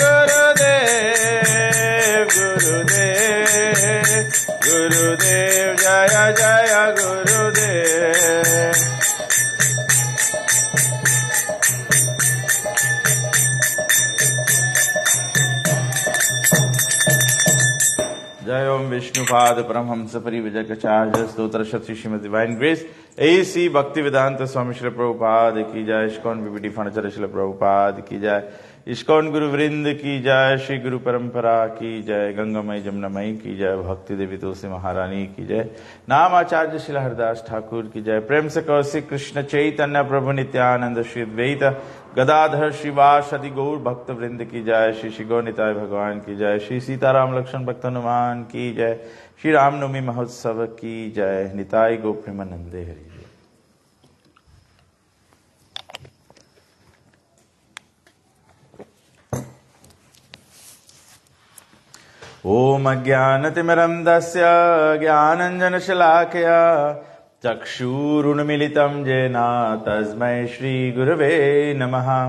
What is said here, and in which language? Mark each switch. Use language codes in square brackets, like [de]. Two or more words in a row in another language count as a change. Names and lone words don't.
[hi] गुरुदेव गुरुदेव गुरुदेव जय जय गुरुदेव जय ओम विष्णुपाद परमहंस परिव्रजकाचार्य स्तोत्र शक्ति श्रीमद [en] Divine Grace [hi] एसी भक्ति वेदांत स्वामी श्री प्रभुपाद की जय। इस्कॉन बीबीडी फर्नीचर श्री प्रभुपाद की जय। इस्कॉन गुरु वृंद की जय। श्री गुरु परंपरा की जय। गंगामय जमुनामयी की जय। भक्ति देवी तुलसी महारानी की जय। नाम आचार्य श्री हरदास ठाकुर की जय। प्रेम से कौशिक कृष्ण चैतन्य प्रभु नित्यानंद श्री द्वैत गदाधर श्रीवासदि गौर भक्त वृंद की जय। श्री श्री गौनिताय भगवान की जय। श्री सीताराम लक्ष्मण भक्त हनुमान की जय। श्री रामनवमी महोत्सव की जय। [bn] নিতাই গো প্রেমানন্দে হরি। [sa] ओम अज्ञानतिमिरन्धस्य ज्ञानञ्जनशलाकया चक्षुरुन्मिलितं येन तस्मै श्रीगुरवे नमः।